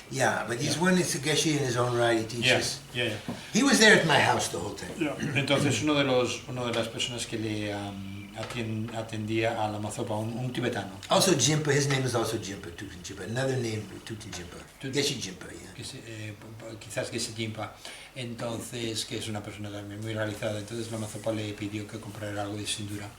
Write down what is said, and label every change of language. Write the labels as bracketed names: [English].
[English] yeah, but he's one that's a Geshe in his own right, he teaches. Yeah. He was there at my house the whole time. [Spanish] Entonces una de las personas que le atendía a Lama Zopa, un tibetano. [English] Also Jimpa, his name is also Jimpa, Tutin Jimpa, another name, Tutin Jimpa, Geshe Jimpa, yeah. [Spanish] Quizás que se Jimpa. Entonces, que es una persona también muy realizada. Entonces Lama Zopa le pidió que comprara algo de sindura.